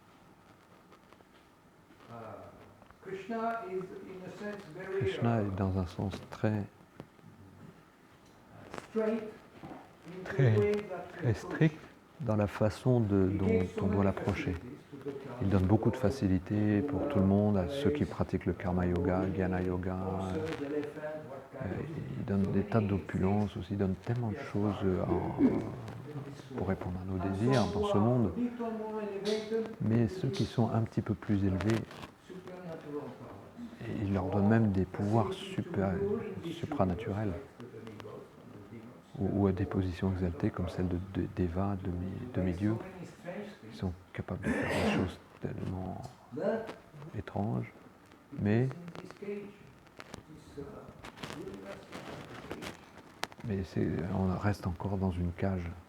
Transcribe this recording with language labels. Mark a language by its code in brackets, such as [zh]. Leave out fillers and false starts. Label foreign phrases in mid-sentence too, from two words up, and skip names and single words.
[fr] Krishna est dans un sens très strict dans la façon dont on doit l'approcher. Il donne beaucoup de facilité pour tout le monde, à ceux qui pratiquent le karma yoga, jnana yoga. Il donne des tas d'opulences aussi, il donne tellement de choses pour répondre à nos désirs dans ce monde. Mais ceux qui sont un petit peu plus élevés, il leur donne même des pouvoirs supranaturels, ou à des positions exaltées comme celle de Deva, demi-dieu, qui sont capables de faire des choses tellement étranges, mais on reste encore dans une cage.